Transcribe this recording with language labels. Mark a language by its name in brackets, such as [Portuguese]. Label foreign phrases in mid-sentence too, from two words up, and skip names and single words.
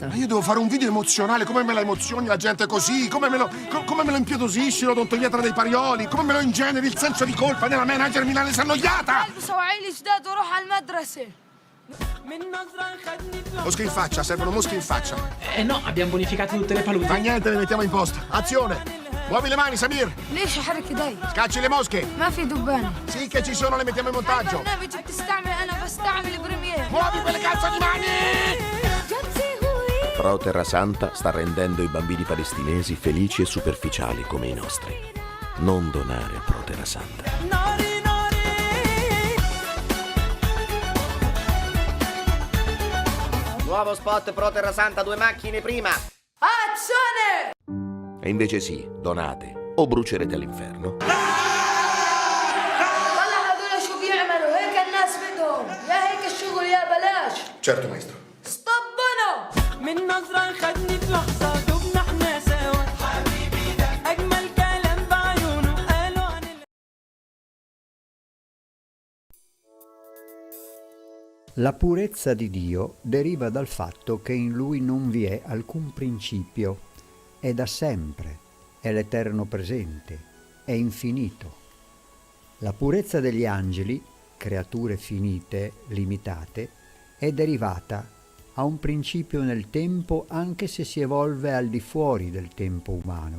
[Italian] Ma io devo fare un video emozionale, come me la emozioni la gente così, come me lo impietosisci l'odontoiatra dei Parioli, come me lo ingeneri il senso di colpa nella manager milanese annoiata! Mosche in faccia, servono mosche in faccia. No, abbiamo bonificato tutte le paludi. Ma niente, le mettiamo in posta. Azione! Muovi le mani, Samir! [Arabic] ليش احرك ايدي؟ [Italian] Scacci le mosche! [Arabic] ما في دبانة. [Italian] Sì che ci sono, le mettiamo in montaggio! [Arabic] برنامج بتستعمل انا بستعمل بريمير. [Italian] Muovi quelle calze di mani! Pro Terrasanta sta rendendo i bambini palestinesi felici e superficiali come i nostri. Non donare a Pro Terrasanta. Nuovo spot Pro Terrasanta, 2 macchine prima. Azione! E invece sì, donate o brucerete all'inferno. [Arabic] طلع هذول شو بيعملوا هيك الناس بدهم يا هيك الشغل يا بلاش. [Italian] Certo, maestro. [Arabic] طبنا من نظرة خدني في لحظة دبنا احنا سوا حبيبي ده أجمل كلام بعيونه قالوا عن [Italian] La purezza di Dio deriva dal fatto che in Lui non vi è alcun principio, è da sempre, è l'eterno presente, è infinito. La purezza degli angeli, creature finite, limitate, è derivata a un principio nel tempo anche se si evolve al di fuori del tempo umano.